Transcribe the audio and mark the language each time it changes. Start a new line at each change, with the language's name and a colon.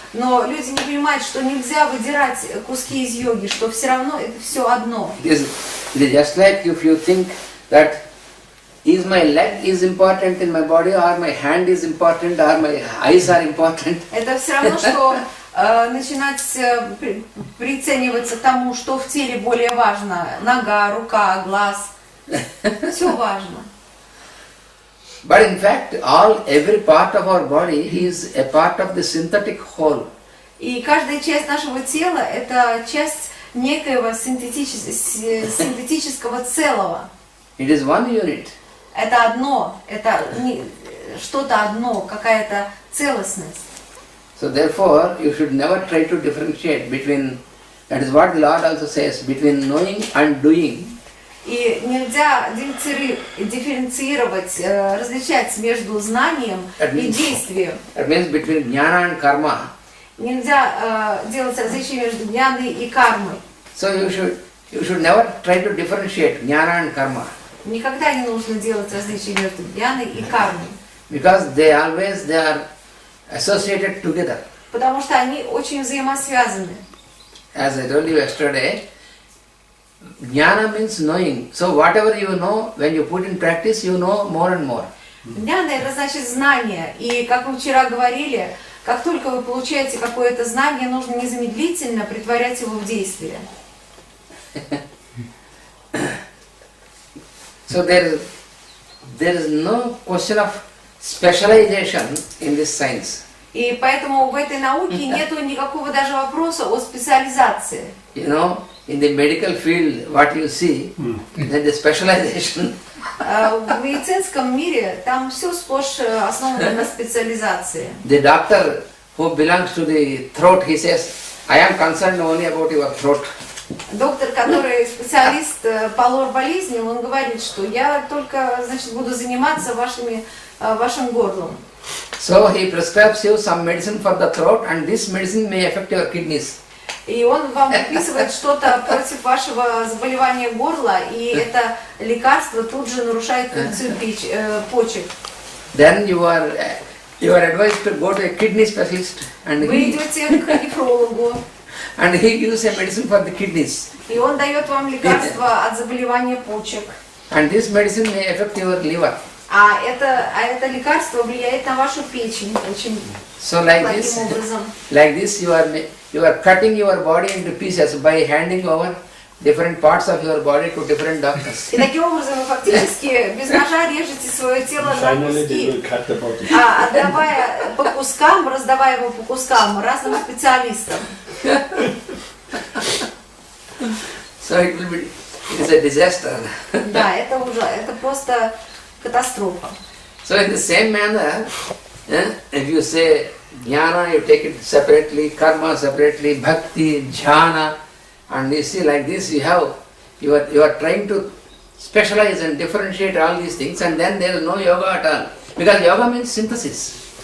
Russian: Но люди не понимают, что нельзя выдирать куски из йоги, что все равно это все одно.
English: It is just like if you think that is my leg is important in my body, or my hand is important, or my eyes are important.
Russian: Это все равно, что начинать прицениваться к тому, что в теле более важно. Нога, рука, глаз. Все важно.
English: But in fact, every part of our body is a part of the synthetic whole.
Russian: И каждая часть нашего тела – это часть некоего синтетического целого.
English: It is one unit.
Russian: Это одно, это что-то одно, какая-то целостность.
English: So therefore, you should never try to differentiate between, that is what the Lord also says, between knowing and doing.
Russian: И нельзя дифференцировать, различать между знанием и действием.
English: That means between jnana and karma.
Russian: Нельзя делать различие между джняной и кармой.
English: So you should never try to differentiate jnana and karma.
Russian: Никогда не нужно делать различие между джняной и кармой.
English: Because they are associated together.
Russian: Потому что они очень взаимосвязаны.
English: As I told you yesterday, Jnana means knowing. So whatever you know, when you put in practice, you know more and more.
Russian: Дхьяна это значит знание. И как мы вчера говорили, как только вы получаете какое-то знание, нужно незамедлительно притворять его в действие.
English: So there is no question of specialization in this science.
Russian: И поэтому в этой науке нету никакого даже вопроса о специализации.
English: You know, in the medical field, what you see, then the specialization.
Russian: В медицинском мире там все сплошь основано на специализации.
English: The doctor who belongs to the throat, he says, I am concerned only about your throat.
Russian: Доктор, который специалист по лор-болезням, он говорит, что я только, значит, буду заниматься вашим горлом.
English: So he prescribes you some medicine for the throat, and this medicine may affect your kidneys.
Russian: И он вам выписывает что-то против вашего заболевания горла, и это лекарство тут же нарушает функцию почек.
English: Then you are advised to go to a kidney specialist, and
Russian: Вы идете к нефрологу,
English: he gives a medicine for the kidneys.
Russian: и он дает вам лекарство от заболевания почек.
English: And this medicine may affect your liver.
Russian: А это лекарство влияет на вашу печень очень плохим образом.
English: Like this, you are cutting your body into pieces by handing over different parts of your body to different doctors.
Russian: И таким образом вы фактически без ножа режете свое тело на куски, отдавая по кускам, раздавая его по кускам разным специалистам.
English: So it is a disaster.
Russian: Да, это просто катастрофа.
English: So in the same manner, if you say jnana, you take it separately, karma separately, bhakti, jhana, and you see like this, you are trying to specialize and differentiate all these things, and then there is no yoga at all, because yoga means synthesis.